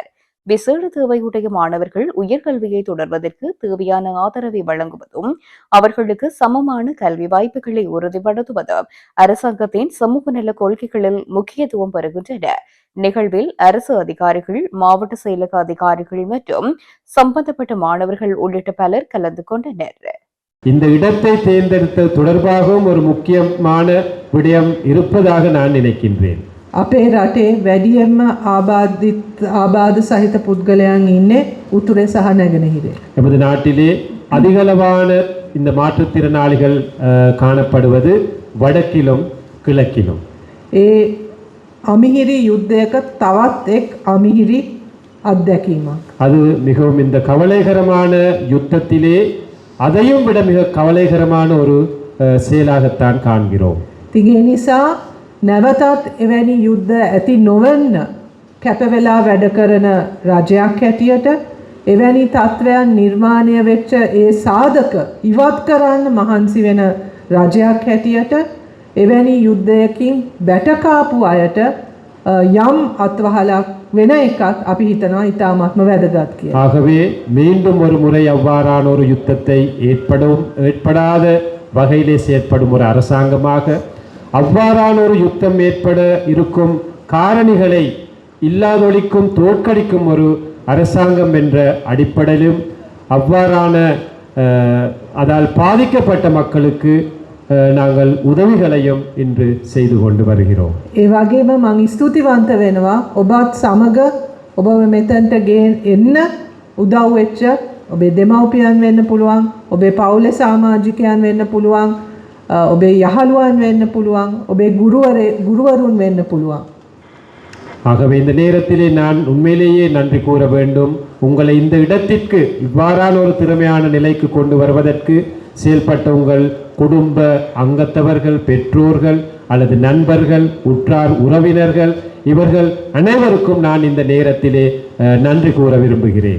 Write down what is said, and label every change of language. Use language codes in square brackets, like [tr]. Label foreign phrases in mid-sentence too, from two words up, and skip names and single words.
[ta] விசேட தேவையுடைய மாணவர்கள் உயர்கல்வியை தொடர்வதற்கு தேவையான ஆதரவை வழங்குவதும் அவர்களுக்கு சமமான கல்வி வாய்ப்புகளை உறுதிப்படுத்துவதும் அரசாங்கத்தின் சமூக நல கொள்கைகளில் முக்கியத்துவம் பெறுகின்றன. நிகழ்வில் அரசு அதிகாரிகள், மாவட்ட செயலக அதிகாரிகள் மற்றும் சம்பந்தப்பட்ட மாணவர்கள் உள்ளிட்ட பலர் கலந்து கொண்டனர். இந்த இடத்தை தேர்ந்தெடுத்தது தொடர்பாகவும் ஒரு முக்கியமான விடயம் இருப்பதாக நான் நினைக்கின்றேன். [si] අපේ රටේ වැඩියෙන්ම ආබාධ සහිත පුද්ගලයන් ඉන්නේ උතුරේ සහ නැගෙනහිරේ. [ta] நமது நாட்டிலே அதிகளவான இந்த மாற்றுத்திறனாளிகள் காணப்படுவது வடக்கிலும் கிழக்கிலும். [si] ඒ අමිහිරි යුද්ධයක තවත් එක් අමිහිරි අත්දැකීමක්. [ta] அது மிகவும் இந்த கவலைகரமான யுத்தத்திலே அதையும் விட மிக கவலைகரமான ஒரு செயலாகத்தான் காண்கிறோம். [si] තිගේ නිසා නැවතත් එවැනි යුද්ධ ඇති නොවන්න කැපවෙලා වැඩ කරන රජයක් හැටියට එවැනි තත්ත්වයන් නිර්මාණය වෙච්ච ඒ සාධක ඉවත් කරන්න මහන්සි වෙන රජයක් හැටියට එවැනි යුද්ධයකින් බැටකාපු අයට යම් අත්වහලක් වෙන එකත් අපි හිතනවා ඉතාමත්ම වැදගත් කියලා. [ta] ஆகவே மீண்டும் ஒரு முறை அவ்வாறான ஒரு யுத்தத்தை ஏற்படாத வகையிலே செயற்படும் ஒரு அரசாங்கமாக அவ்வாறான ஒரு யுத்தம் ஏற்பட இருக்கும் காரணிகளை இல்லாதொழிக்கும் தோற்கடிக்கும் ஒரு அரசாங்கம் என்ற அடிப்படையிலும் அவ்வாறான அதால் பாதிக்கப்பட்ட மக்களுக்கு நாங்கள் உதவிகளையும் இன்று செய்து கொண்டு வருகிறோம். [si] ඒ වගේම මම ස්තුතිවන්ත වෙනවා ඔබත් සමග ඔබ මෙතනට එන්න උදව් වෙච්ච ඔබේ දෙමව්පියන් වෙන්න පුළුවන්, ඔබේ පවුලේ සමාජිකයන් වෙන්න පුළුවන්, ඔබේ යහළුවන් වෙන්න පුළුවන්, ඔබේ ගුරුවරුන් වෙන්න පුළුවන්. [ta] ஆகவே இந்த நேரத்திலே நான் உண்மையிலேயே நன்றி கூற வேண்டும். உங்களை இந்த இடத்திற்கு இவ்வாறான ஒரு திறமையான நிலைக்கு கொண்டு வருவதற்கு செயல்பட்ட உங்கள் குடும்ப அங்கத்தவர்கள், பெற்றோர்கள் அல்லது நண்பர்கள், உற்றார் உறவினர்கள் இவர்கள் அனைவருக்கும் நான் இந்த நேரத்திலே நன்றி கூற விரும்புகிறேன்.